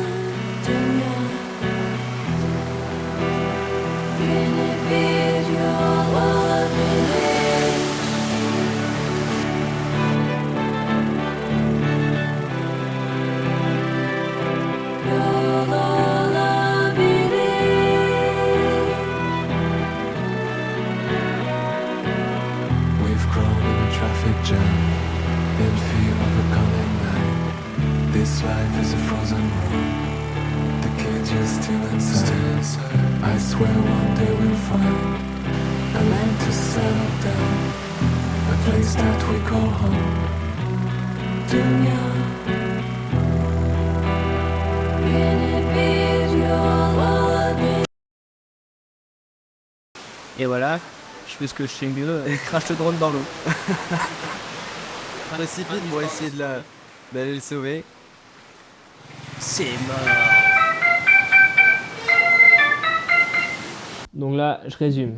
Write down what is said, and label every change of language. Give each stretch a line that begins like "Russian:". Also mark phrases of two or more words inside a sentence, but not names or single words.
Turkish: Dünya yeni bir yol olabilir. Yol olabilir.
English: We've grown in a traffic jam, in fear of a coming night. This life is a frozen room. The kids are still inside. I swear one day we'll find a land to settle down, a place that we call home.
Turkish: Dünya Yeni bir yol olabilir.
French: Et voilà, je fais ce que je sais mieux, et crache le drone dans l'eau. Précipite pour essayer d'aller le sauver. C'est mort. Donc là, je résume.